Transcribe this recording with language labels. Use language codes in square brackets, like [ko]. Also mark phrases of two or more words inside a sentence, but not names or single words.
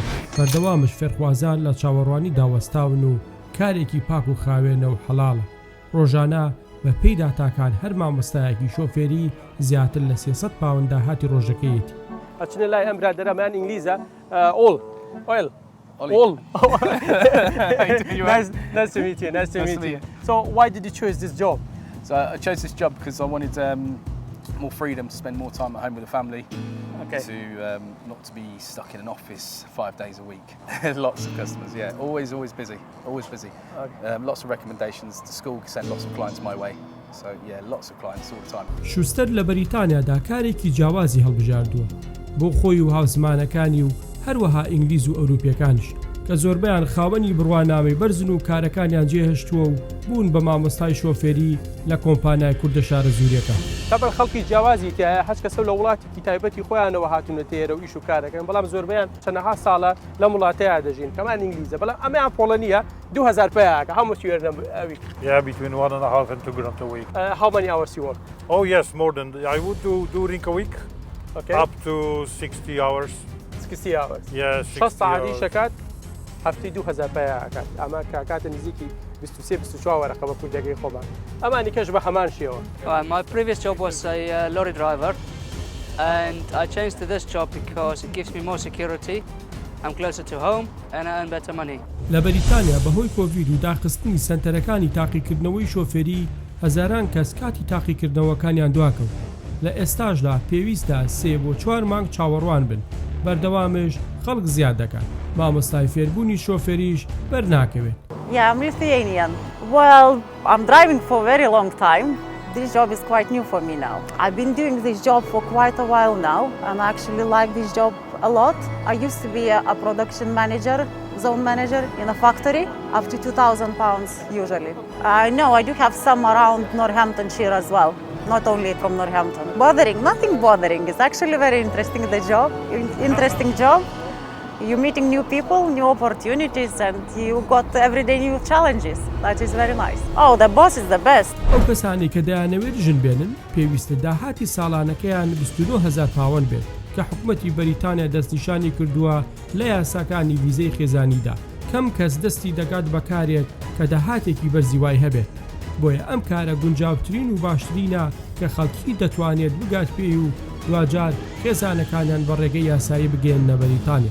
[ckb] بەردەوامش فێرخوازان لە چاوەڕوانی داوەستاون و کارێکی پاک و خاوێنە و حەڵاڵە ڕۆژانە بە پێی داتاکان هەر مامۆستایەکی شۆفێری زیاتر لە 300 پاوەند داهاتی ڕۆژەکەیەتی. ئەچنە لای ئەم برادەرەمان ئینگلیزە ئۆڵ ئۆیل All. [en] Nice to meet you. Nice to meet you. So why did you choose this job? So I chose this job because I wanted more freedom to spend more time at home with the family. Okay. To not to be stuck in an office 5 days a week. Lots of customers, yeah. Always busy. Always busy. Okay. Lots of recommendations. The school send lots of clients my way. So yeah, lots of clients all the time. [ckb] شوستەر لە بەریتانیادا کارێکی جیاوازی هەڵبژاردووە بۆ خۆی و هاوزمانەکانی و هەروەها ئینگلیز و ئەوروپیەکانش کە زۆربیان خاوەنی بڕوانامەی بەرزن و کارەکانیان جێهێشتووە و بوون بە مامۆستای شۆفێری لە کۆمپانیای کوردە شارە زوریەکە. تەبەن خەڵکی جیاوازی تایە هەچ کەسە لە وڵاتێکی تایبەتی خۆیانەوە هاتوونە تێرە و ئیش و کارەکەن بەڵام زۆربیان چەندەها ساڵە لەم وڵاتەیە دەژین کەمان ئینگلیزە بەڵام ئەمەیان پۆڵەنیە 2000 پێیاکە هەموو وێرنە ئەوی. [en] Yeah, between 1.5 and 2 grams a week. How many hours you work? Oh yes, more than I would do during a week. Okay. Up to 60 hours. 60 hours. Yeah, 60 hours. ساعتی hours. [ckb] شەکات هەفتی 2000 پێیاکات ئەمە کاکاتە نزیکی 23-24 وەرەقە بە کوردەکەی خۆمان ئەمانی کەش بە هەمان شێوە. [en] My previous job was a lorry driver and I changed to this job because it gives me more security. I'm closer to home and I earn better money. [ckb] لە بەریتانیا بەهۆی کۆڤید و داخستنی سەنتەرەکانی تاقیکردنەوەی شۆفێری هەزاران کەس کاتی تاقیکردنەوەکانیان دواکەوت. لە ئێستاشدا پێویستە 3 بۆ 4 مانگ چاوەڕوان بن بەردەوامش خەڵک زیاد دەکات مامۆستای فێربوونی شۆفێریش بەرناکەوێت. [en] Yeah, I'm Lithuanian. Well, I'm driving for a very long time. This job is quite new for me now. I've been doing this job for quite a while now and I actually like this job a lot. I used to be a production manager, zone manager in a factory, up to £2,000 usually. I know I do have some around Northamptonshire as well. not only from Northampton. Bothering, nothing bothering. It's actually very interesting, the job, interesting job. You're meeting new people, new opportunities, and you got everyday new challenges. That is very nice. Oh, the boss is the best. [ckb] ئەو کەسانی کە دەیانەوێت ژن بێنن پێویستە داهاتی ساڵانەکەیان 29,000 پاوەند بێت کە حکوومەتی بەریتانیا دەستنیشانی کردووە لە یاساکانی ویزەی خێزانیدا. کەم کەس دەستی دەگات بەکارێک کە داهاتێکی بەرزیوای هەبێت. بۆیە ئەم کارە گونجاوترین و باشترینە کە خەڵکی دەتوانێت بگات پێی و دوجار خێزانەکانیان بە ڕێگەی یاسایی بگەێنە بەریتانیا.